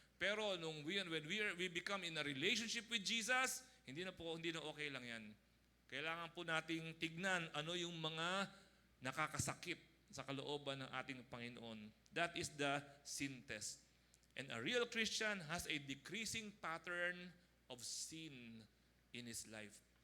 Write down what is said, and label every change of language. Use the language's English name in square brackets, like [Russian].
[English] Pero when we become in a relationship with Jesus, [Filipino] hindi na okay lang yan. Kailangan po nating tignan ano yung mga nakakasakit sa kalooban ng ating Panginoon. [English] That is the sin test. And a real Christian has a decreasing pattern of sin in his life.